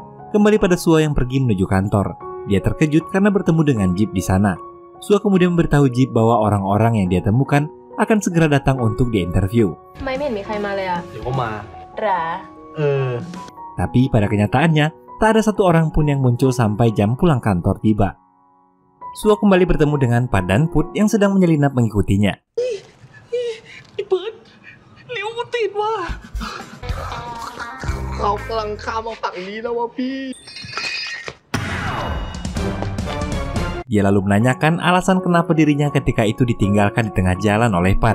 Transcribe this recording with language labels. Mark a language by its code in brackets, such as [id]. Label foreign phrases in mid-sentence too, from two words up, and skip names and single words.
[id] kembali pada Sua yang pergi menuju kantor. Dia terkejut karena bertemu dengan Jeep di sana. Sua kemudian memberitahu Jeep bahwa orang-orang yang dia temukan akan segera datang untuk diinterview. [th] ทำไมไม่เห็นมีใครมาเลยอะ เดี๋ยวก็มา [id] Tapi pada kenyataannya, tak ada satu orang pun yang muncul sampai jam pulang kantor tiba. Sua kembali bertemu dengan Pat dan Put yang sedang menyelinap mengikutinya. Dia lalu menanyakan alasan kenapa dirinya ketika itu ditinggalkan di tengah jalan oleh Pat.